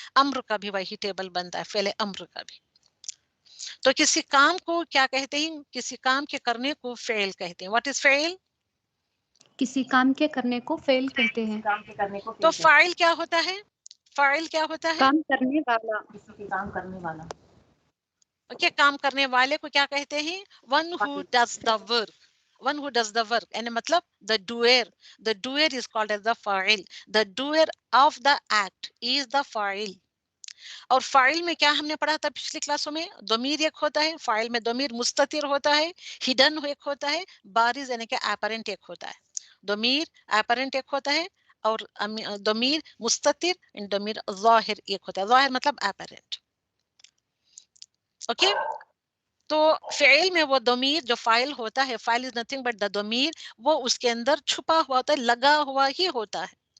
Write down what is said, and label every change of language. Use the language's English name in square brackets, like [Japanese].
[Urdu] امر کا بھی وہی ٹیبل بنتا ہے, فعل امر کا بھی. تو کسی کام کو کیا کہتے ہیں, کسی کام کے کرنے کو فعل کہتے ہیں. [English] What is فعل؟ [Urdu] کسی کام کے کرنے کو فعل کہتے ہیں. کام کے کرنے کو تو فاعل کیا ہوتا ہے؟ فاعل کیا ہوتا ہے؟ کام کرنے والا. کسی کے کام کرنے والا. اوکے, کام کرنے والے کو کیا کہتے ہیں؟ [English] one who does the work. One who does the work, یعنی مطلب the doer. The doer is called as the فاعل. The doer of the act is the فاعل. [Urdu] اور فاعل میں کیا ہم نے پڑھا تھا پچھلی کلاسوں میں؟ ضمیر ایک ہوتا ہے, فاعل میں ضمیر مستتر ہوتا ہے, ہڈن ایک ہوتا ہے, بارز یعنی کہ اپیرنٹ ایک ہوتا ہے. ضمیر اپیرنٹ ایک ہوتا ہے, اور ضمیر مستتر ضمیر ظاہر ایک ہوتا ہے. ظاہر مطلب اپیرنٹ. اوکے, تو فعل میں وہ ضمیر جو فاعل ہوتا ہے, [English] فاعل is nothing but the ضمیر, [Urdu] وہ اس کے اندر چھپا ہوا ہوتا ہے, لگا ہوا ہی ہوتا ہے.